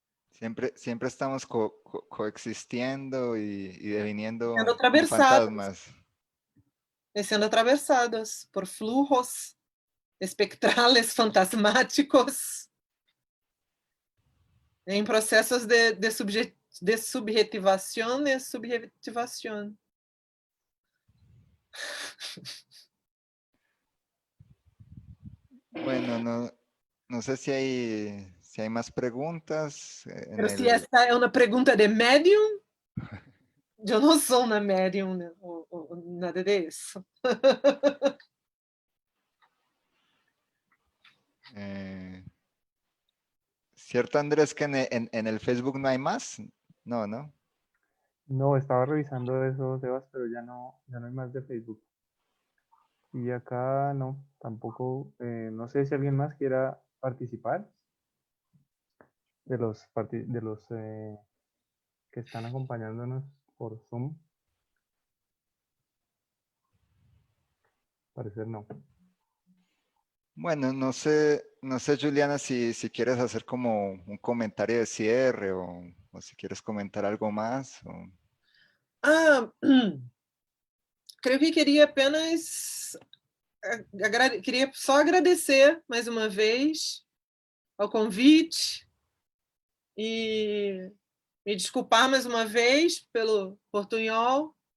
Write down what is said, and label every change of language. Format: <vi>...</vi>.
<es>Siempre estamos coexistiendo y deviniendo</es> <pt>Sendo</pt> <es>como</es> <pt>atravessados, fantasmas. sendo atravessados por fluxos</pt> <es>espectrales, fantasmáticos,</es> <pt>em processos de subjetivação e subjetivação.</pt> <es>Bueno, no sé si hay más preguntas.</es> <pt>Mas se essa é uma pergunta de médium, eu não sou uma médium, né? ou nada disso.</pt> <es>¿Cierto, Andrés, que en el Facebook no hay más? No, ¿no? No, estaba revisando eso, Sebas, pero ya no hay más de Facebook. Y acá no, tampoco, no sé si alguien más quiera participar de los que están acompañándonos por Zoom. Parecer no. Bueno, no sé, Juliana, si quieres hacer como un comentario de cierre o si quieres comentar algo más.</es> <pt>Creio que queria apenas queria só agradecer mais uma vez ao convite e me desculpar mais uma vez pelo portunhol</pt>